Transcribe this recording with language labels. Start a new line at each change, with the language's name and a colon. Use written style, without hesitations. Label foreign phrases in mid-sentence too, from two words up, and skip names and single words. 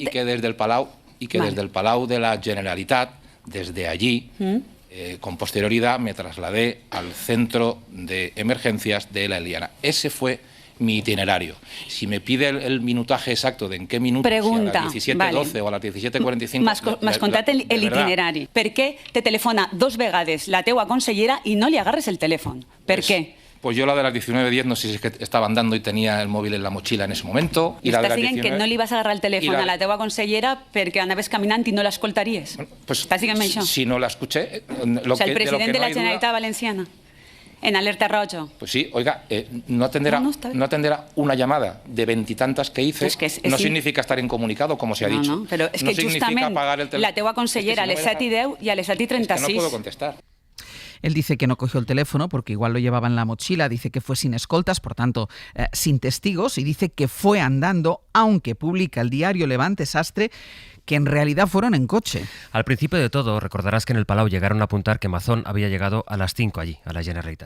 Spanish: Y que desde el Palau desde el Palau de la Generalitat, desde allí, con posterioridad, me trasladé al centro de emergencias de La Eliana. Ese fue mi itinerario. Si me pide el minutaje exacto de en qué minutos, pregunta, si a las 17:12 o a las 17:45...
Catalan: M'has contat el itinerari. Per què te telefona dos vegades la teua consellera i no li agarres el telèfon? Per què?
Spanish: Pues yo la de las 19:10 no sé si es que estaba andando y tenía el móvil en la mochila en ese momento.
Catalan: I la de
Spanish: las 19...
Catalan: que no li vas agarrar el telèfon a la teua consellera perquè anaves caminant i no l'escoltaries.
Spanish: Bueno, pues,
Catalan: estàs dient això?
Spanish: Si no la escuché... O sea, el president de la Generalitat Valenciana, en alerta roja. Pues sí, oiga, no atenderá una llamada de veintitantas que hice, no significa estar incomunicado, como se ha dicho. No, pero es que
Catalan: justament la teua consellera a les 7:10 i a les 7:36...
Spanish: Es que no puedo contestar. Él dice que no cogió el teléfono porque igual lo llevaba en la mochila, dice que fue sin escoltas, por tanto, sin testigos, y dice que fue andando, aunque publica el diario Levante Sastre que en realidad fueron en coche. Al principio de todo, recordarás que en el Palau llegaron a apuntar que Mazón había llegado a las 5 allí, a la Generalitat.